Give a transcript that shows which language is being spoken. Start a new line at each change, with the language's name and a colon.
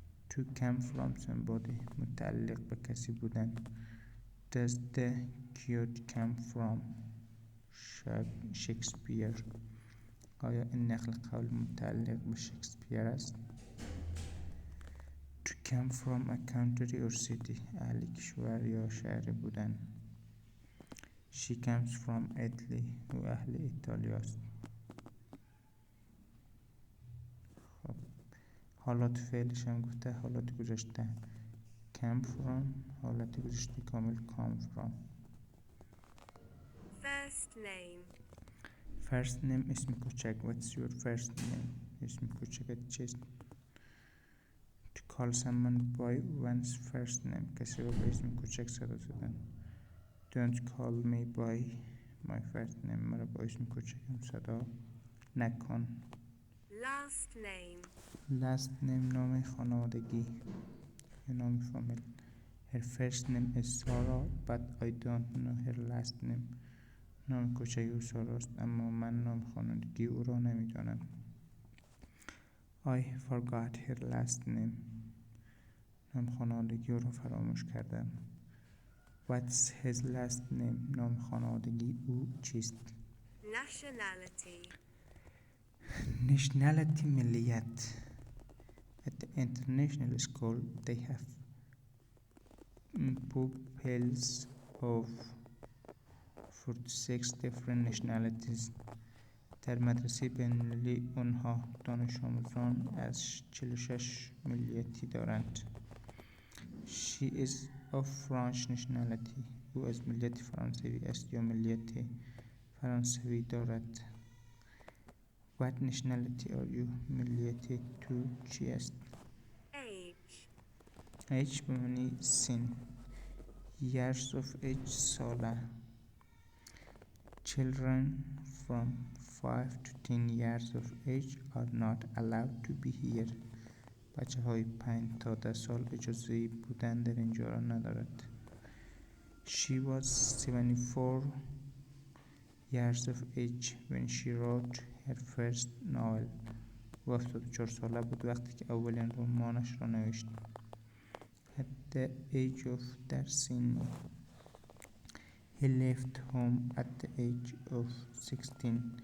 English: to come from somebody
Persian: متعلق به کسی بودن.
English: does the quote come from Shakespeare?
Persian: آیا این نقل قول متعلق به شکسپیر است؟
English: to come from a country or city
Persian: اهل کشور یا شهر بودن.
English: she comes from Italy
Persian: او اهل ایتالیا است. خب حالات فعلش هم گفته حالات گذشته come from، حالت گذشته کامل come from.
English: First name. first name
Persian: اسم کوچک.
English: what's your first name؟
Persian: اسم کوچک چیست.
English: To call someone by one's first name.
Persian: کسی رو به اسم کوچک صدا زدن.
English: Don't call me by my first name.
Persian: مرا با اسم کوچکم صدا نکن.
English: Last name.
Persian: Last name نام خانوادگی یا نام فامیل.
English: Her first name is Sarah but I don't know her last name.
Persian: نام کوچک او ساراست اما من نام خانوادگی او را نمیدانم.
English: I forgot her last name.
Persian: نام خانوادگی او را فراموش کردم.
English: What's his last name?
Persian: نام خانوادگی او چیست؟
English: Nationality.
Persian: Nationality ملیت.
English: At the international school they have pupils of 46 different nationalities.
Persian: در مدرسه بین‌المللی آنها دانش آموزان از 46 ملیتی دارند.
English: She is of French nationality.
Persian: او از ملیت فرانسوی است یا ملیت فرانسوی دارد.
English: What nationality are you?
Persian: ملیت تو چی است؟
English: Age.
Persian: Age به معنی سن.
English: Years of age ساله. Children from 5 to 10 years of age are not allowed to be here.
Persian: بچه های 5 تا 10 سال اجازه بودن در اینجا را ندارد.
English: She was 74 years of age when she wrote her first novel.
Persian: او 74 ساله بود وقتی که اولین رمانش را نوشت.
English: At the age of
Persian: در سن.
English: He left home at the age of 16.